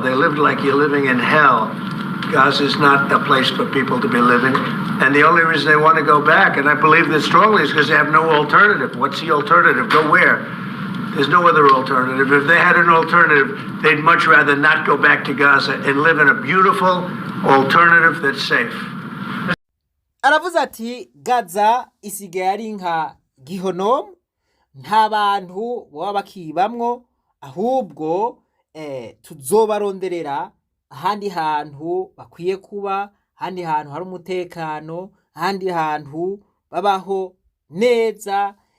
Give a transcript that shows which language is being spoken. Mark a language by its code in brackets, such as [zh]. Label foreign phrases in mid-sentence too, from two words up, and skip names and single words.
[en] They lived like you're living in hell. Gaza is not a place for people to be living. And the only reason they want to go back, and I believe that strongly, is because they have no alternative. What's the alternative? Go where? There's no other alternative. If they had an alternative, they'd much rather not go back to Gaza and live in a beautiful alternative that's safe. [rn] Aravuze ati Gaza isigaye ari nka Gihonomu, nta bantu baba bakibamwo, ahubwo tuzobaronderera ahandi hantu bakwiye kuba, ahandi hantu hari umutekano, ahandi hantu babaho neza.